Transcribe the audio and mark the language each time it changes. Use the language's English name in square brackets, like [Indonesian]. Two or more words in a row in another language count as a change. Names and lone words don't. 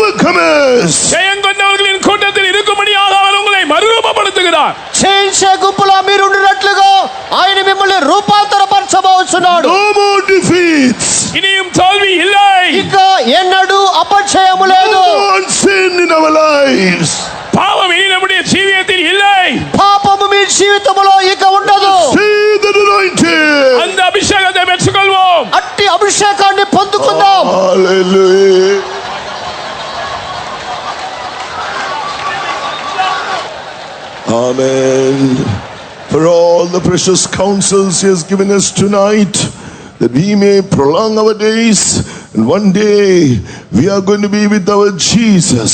[English] transformers. [Tamil] ஜெயங்கொண்டவர்களின் கூட்டத்தில் இருக்கும்படியாக அவர் உங்களை மறுரூபப்படுத்துகிறார். [Telugu] జయించే గుంపులో మీరు ఉండినట్లుగా ఆయన మిమ్మల్ని రూపాంతరపరచబోతున్నాడు. [English] No more defeats. [Tamil] இனியும் தோல்வி இல்லை. [Telugu] ఇక ఎన్నడూ అపజయము లేదు. [English] No more sin in our lives. [Tamil] பாவம் இனி நம்முடைய ஜீவியத்தில் இல்லை. [Telugu] పాపము మీ జీవితంలో ఇక ఉండదు. [English] See the anointing. [Tamil] அந்த அபிஷேகத்தை பெற்றுக்கொள்வோம். [Telugu] అట్టి అభిషేకాన్ని పొందుకుందాం. [English] Hallelujah. Amen. For all the precious counsels he has given us tonight, that we may prolong our days, and one day we are going to be with our Jesus.